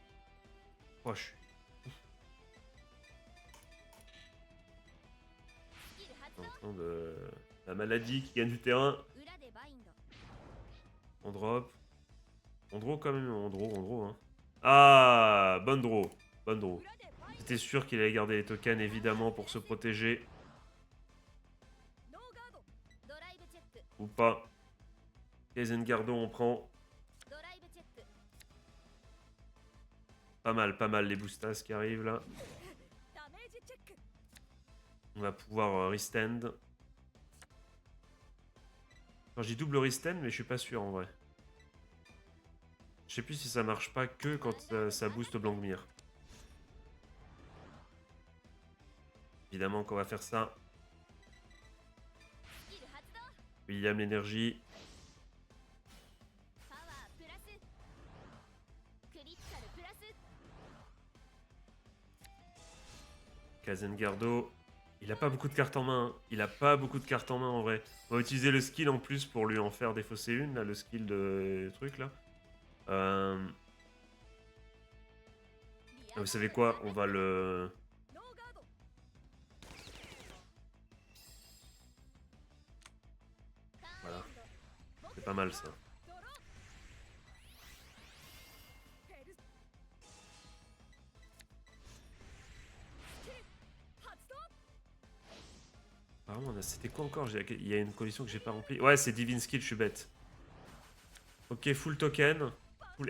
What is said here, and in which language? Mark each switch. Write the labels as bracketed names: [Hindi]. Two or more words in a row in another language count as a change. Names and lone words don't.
[French] Oh, hein, de la maladie qui gagne du terrain. [Japanese] 裏でバインド [French] On drop. On draw quand même, on draw, hein. Ah, bonne draw. Bonne draw. [Japanese] 裏でバイン [French] J'étais sûr qu'il allait garder les tokens, évidemment, pour se protéger. [Japanese] ドノーガードドライブチェック [French] Ou pas. Kazengardo, on prend. [Japanese] ドライブチェック [French] Pas mal les boostas qui arrivent là. [Japanese] ダメージチェック [French] On va pouvoir restand. Enfin, j'ai double restand, mais je suis pas sûr en vrai. Je sais plus si ça marche pas que quand ça booste Blancmire. Évidemment qu'on va faire ça. [Japanese] スキル発動 [French] William l'énergie. [Japanese] パワープラスクリティカルプラス [French] Kazengardo. Il a pas beaucoup de cartes en main. Hein. Il a pas beaucoup de cartes en main en vrai. On va utiliser le skill en plus pour lui en faire défausser une, là, le skill de truc là. Vous savez quoi? On va le... [Japanese] ノーガード [French] Voilà. C'est pas mal ça. [Japanese] ドローヘルススキル発動 [French] Apparemment, c'était quoi encore? Il y a une collection que j'ai pas remplie. Ouais, c'est [English] Divine Skill, [French] je suis bête. Ok, [English] full token. [French] Full...